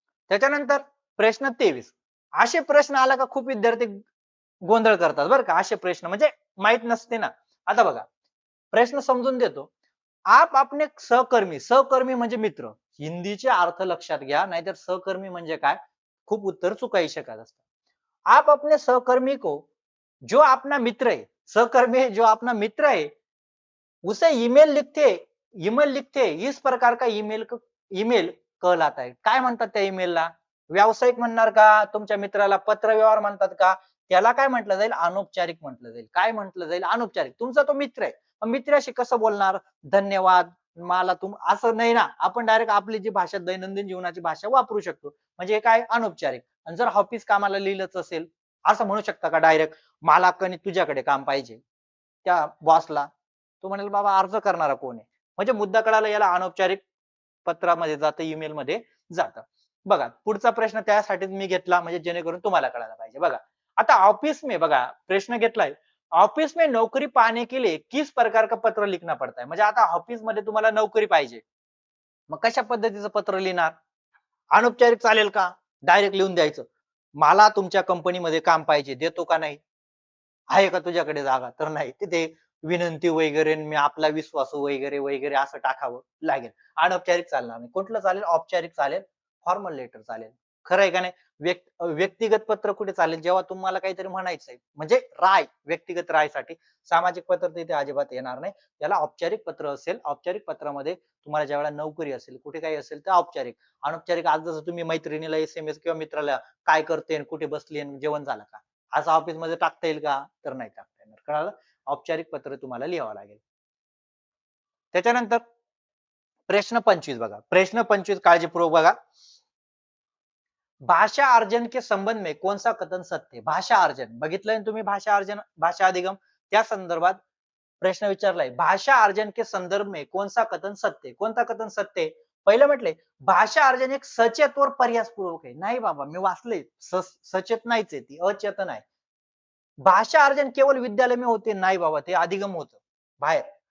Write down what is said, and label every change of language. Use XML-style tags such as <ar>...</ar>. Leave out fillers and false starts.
<mr>त्याच्यानंतर प्रश्न 23, असे प्रश्न आला का खूप विद्यार्थी गोंधळ करतात बरं का, असे प्रश्न म्हणजे माहित नसते ना. आता बघा प्रश्न समजून देतो.</mr> <hi>आप अपने सहकर्मी,</hi> <mr>सहकर्मी म्हणजे मित्र, हिंदीचे अर्थ लक्षात घ्या, नाहीतर सहकर्मी म्हणजे काय, खूप उत्तर चुकाई शकत असतात.</mr> <hi>आप अपने सहकर्मी को, जो अपना मित्र है, सहकर्मी है जो अपना मित्र है, उसे ईमेल लिखते इस प्रकार का ईमेल कहलाता है.</hi> <mr>काय म्हणतात त्या ईमेलला? व्यावसायिक म्हणणार का? तुमच्या मित्राला पत्र व्यवहार म्हणतात का? त्याला काय म्हटलं जाईल? अनौपचारिक म्हटलं जाईल. काय म्हटलं जाईल? अनौपचारिक. तुमचा तो मित्र आहे, मित्राशी कसं बोलणार? धन्यवाद, मला तुम असं नाही ना, आपण डायरेक्ट आपली जी भाषा दैनंदिन जीवनाची भाषा वापरू शकतो, म्हणजे हे काय अनौपचारिक. आणि जर ऑफिस कामाला लिहिलंच असेल, असं म्हणू शकता का डायरेक्ट, मला कणी तुझ्याकडे काम पाहिजे त्या बॉसला, तो म्हणेल बाबा अर्ज करणारा कोण आहे, म्हणजे मुद्दा कळाला, याला अनौपचारिक पत्रामध्ये जातं, ईमेल मध्ये जातं. बघा पुढचा प्रश्न त्यासाठीच मी घेतला, म्हणजे जेणेकरून तुम्हाला कळायला पाहिजे. बघा आता ऑफिस में, बघा प्रश्न घेतलाय,</mr> <hi>ऑफिस में नौकरी पाने के लिए किस प्रकार का पत्र लिखना पड़ता है.</hi> <mr>म्हणजे आता ऑफिस मध्ये तुम्हाला नोकरी पाहिजे, मग कशा पद्धतीचं पत्र लिहिणार? अनौपचारिक चालेल का? डायरेक्ट लिहून द्यायचं, मला तुमच्या कंपनीमध्ये काम पाहिजे, देतो का नाही, आहे का तुझ्याकडे जागा, तर नाही, तिथे विनंती वगैरे, मी आपला विश्वासू वगैरे वगैरे असं टाकावं लागेल. अनौपचारिक चालणार नाही. कुठलं चालेल? औपचारिक चालेल, फॉर्मल लेटर चालेल. खरं आहे का नाही? व्यक्तिगत पत्र कुठे चालेल? जेव्हा तुम्हाला काहीतरी म्हणायचंय, म्हणजे राय, व्यक्तिगत रायसाठी. सामाजिक पत्र तिथे अजिबात येणार नाही. त्याला औपचारिक पत्र असेल. औपचारिक पत्रामध्ये तुम्हाला ज्यावेळेला नोकरी असेल, कुठे काही असेल तर औपचारिक. अनौपचारिक आज जसं तुम्ही मैत्रिणीला एसएमएस किंवा मित्राला काय करते, कुठे बसली, जेवण झालं का, असं ऑफिस मध्ये टाकता येईल का? तर नाही टाकता येणार. कळालं? औपचारिक पत्र तुम्हाला लिहावं लागेल. त्याच्यानंतर प्रश्न 25 बघा, प्रश्न 25 काळजीपूर्वक बघा.</mr> <hi>भाषा अर्जन के संबंध में कौन सा कथन सत्य है?</hi> <mr>भाषा अर्जन बघितलंय तुम्ही, भाषा अर्जन, भाषा अधिगम, त्या संदर्भात प्रश्न विचारलाय.</mr> <hi>भाषा अर्जन के संदर्भ में कौन सा कथन सत्य है?</hi> <mr>कोणता कथन सत्य आहे? पहिलं म्हटले भाषा अर्जन एक सचेत व पर्यासपूर्वक आहे. नाही बाबा, मी वाचले, सचेत नाहीच आहे, ती अचेतन आहे.</mr> <hi>भाषा अर्जन केवळ विद्यालय में होते,</hi> <mr>नाही बाबा, ते अधिगम होतं बाहेर.</mr>